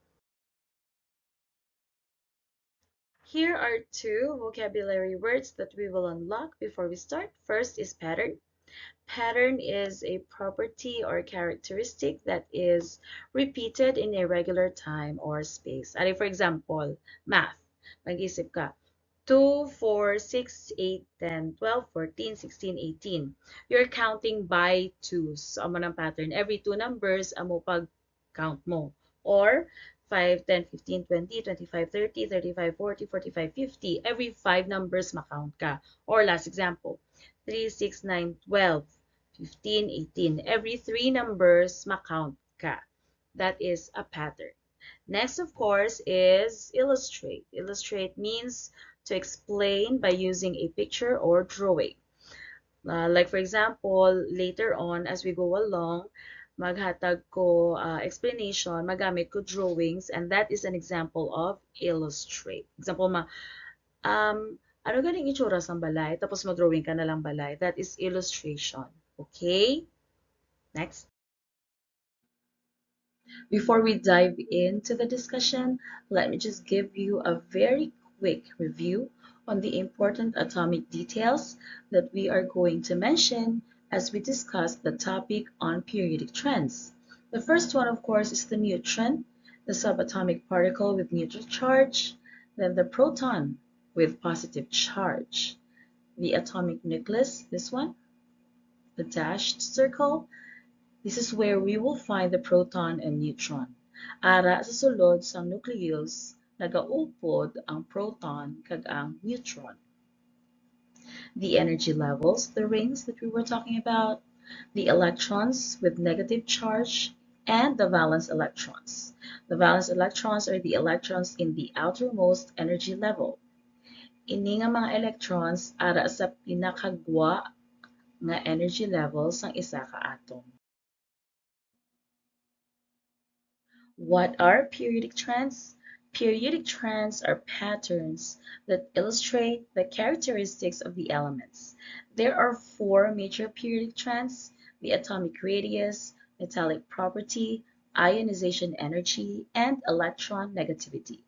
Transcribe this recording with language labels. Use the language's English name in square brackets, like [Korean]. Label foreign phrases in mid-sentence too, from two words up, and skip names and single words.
[English] Here are two vocabulary words that we will unlock before we start. First is pattern. Pattern is a property or characteristic that is repeated in a regular time or space. For example, math. [Hiligaynon] Mag-isip ka, 2, 4, 6, 8, 10, 12, 14, 16, 18. [English] You're counting by twos. So, [Hiligaynon] amo ng pattern. [English] Every two numbers, [Hiligaynon] amo pag-count mo. [English] Or 5, 10, 15, 20, 25, 30, 35, 40, 45, 50. Every 5 numbers, [Hiligaynon] makount ka. [English] Or last example, 3, 6, 9, 12, 15, 18. Every 3 numbers, [Hiligaynon] makount ka. [English] That is a pattern. Next, of course, is illustrate. Illustrate means to explain by using a picture or drawing. Like for example, later on as we go along, [Hiligaynon] maghatag ko explanation, magamit ko drawings, [English] and that is an example of illustrate. [Hiligaynon] Example ano ganing itsura sa balay, tapos mag-drawing ka na lang balay. [English] That is illustration. Okay? Next. Before we dive into the discussion, let me just give you a very quick review on the important atomic details that we are going to mention as we discuss the topic on periodic trends. The first one, of course, is the neutron, the subatomic particle with neutral charge, then the proton with positive charge, the atomic nucleus, this one, the dashed circle. This is where we will find the proton and neutron. [Hiligaynon] Ara sa sulod sang nucleus, nagaupod ang proton kag ang neutron. [English] The energy levels, the rings that we were talking about, the electrons with negative charge, and the valence electrons. The valence electrons are the electrons in the outermost energy level. [Hiligaynon] Ini nga mga electrons ara sa pinakagwa nga [English] energy level [Hiligaynon] sang isa ka atom. [English] What are periodic trends? Periodic trends are patterns that illustrate the characteristics of the elements. There are 4 major periodic trends: the atomic radius, metallic property, ionization energy, and electron negativity.